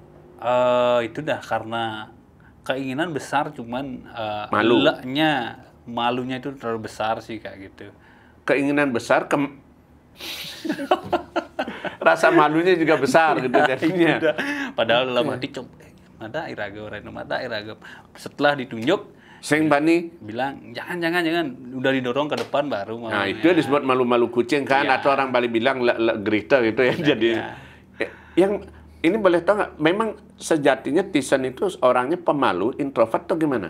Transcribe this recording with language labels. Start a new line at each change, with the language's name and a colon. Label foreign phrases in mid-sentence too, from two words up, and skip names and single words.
Indonesian: Itu dah karena keinginan besar, cuman malu. malunya itu terlalu besar sih kayak gitu. Keinginan besar, rasa malunya juga besar gitu jadinya. Udah. Padahal dalam hati coba
Balinese: mata iraga Reno mata iraga.
Indonesian: Setelah ditunjuk
Balinese: Sing bani.
Indonesian: bilang jangan, udah didorong ke depan baru mau. Nah, itu disebut malu-malu kucing kan, Ya. atau orang Bali bilang gerita gitu ya. Jadi yang ini boleh tahu nggak? Memang sejatinya Tison itu orangnya pemalu, introvert atau gimana?